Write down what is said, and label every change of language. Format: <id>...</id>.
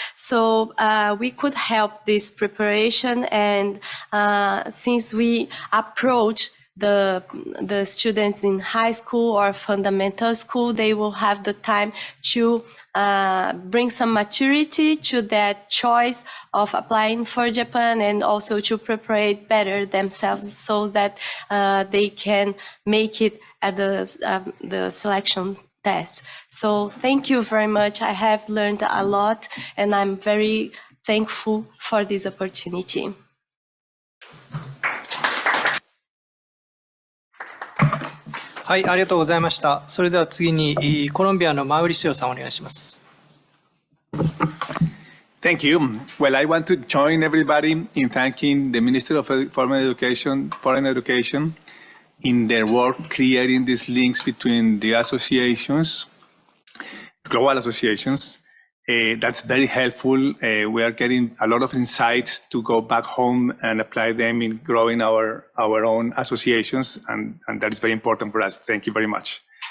<en>So we could help this preparation, and since we approach the students in high school or fundamental school, they will have the time to bring some maturity to that choice of applying for Japan, and also to prepare better themselves so that they can make it at the selection test. So thank you very much. I have learned a lot, and I'm very thankful for this opportunity.</en> <ja>はい、ありがとうございました。それでは次にコロンビアのマウリシオさんお願いします。</ja> <en>Thank you. Well, I want to join everybody in thanking the Minister of Foreign Education in their work creating these links between the associations, global associations. That's very helpful. We are getting a lot of insights to go back home and apply them in growing our own associations, and that is very important for us. Thank you very much.</en>